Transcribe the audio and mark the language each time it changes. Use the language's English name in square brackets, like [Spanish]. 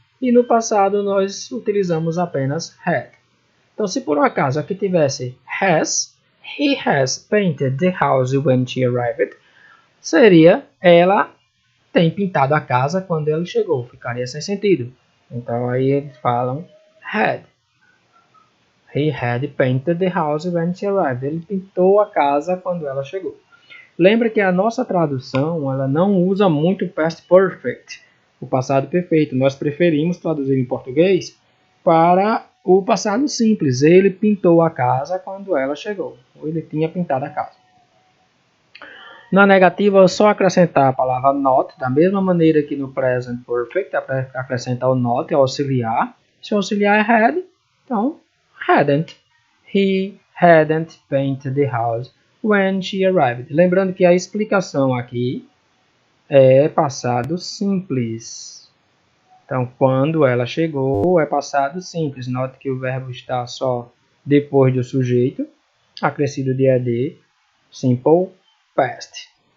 [Portuguese] E no passado nós utilizamos apenas had. Então, se por um acaso aqui tivesse has, [English] he has painted the house when she arrived, [Portuguese] seria ela tem pintado a casa quando ele chegou. Ficaria sem sentido. Então, aí eles falam had. [English] He had painted the house when she arrived. [Portuguese] Ele pintou a casa quando ela chegou. Lembra que a nossa tradução ela não usa muito o past perfect, o passado perfeito. Nós preferimos traduzir em português para o passado simples. Ele pintou a casa quando ela chegou. Ou ele tinha pintado a casa. Na negativa, é só acrescentar a palavra not, da mesma maneira que no present perfect, acrescentar o not, é auxiliar. Se o auxiliar é had, então hadn't. [English] He hadn't painted the house when she arrived. [Portuguese] Lembrando que a explicação aqui é passado simples. Então, quando ela chegou, é passado simples. Note que o verbo está só depois do sujeito, acrescido de ed, simple past.